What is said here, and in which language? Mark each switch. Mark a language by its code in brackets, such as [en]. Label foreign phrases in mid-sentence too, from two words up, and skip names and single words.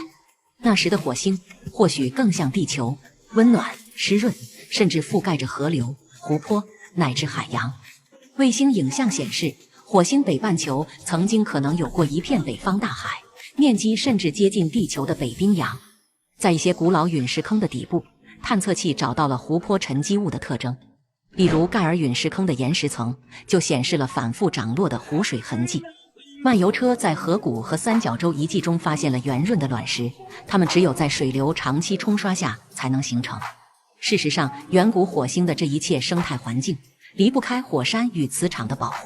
[zh] 那時的火星或許更像地球，溫暖、濕潤，甚至覆蓋着河流、湖泊乃至海洋。衛星影像顯示，火星北半球曾經可能有過一片北方大海，面積甚至接近地球的北冰洋。在一些古老陨石坑的底部，探測器找到了湖泊沉積物的特徵，比如蓋爾隕石坑的岩石層就顯示了反覆漲落的湖水痕跡。漫遊車在河谷和三角洲遺跡中發現了圓潤的卵石，它們只有在水流長期沖刷下才能形成。事實上，遠古火星的這一切生態環境離不開火山與磁場的保護。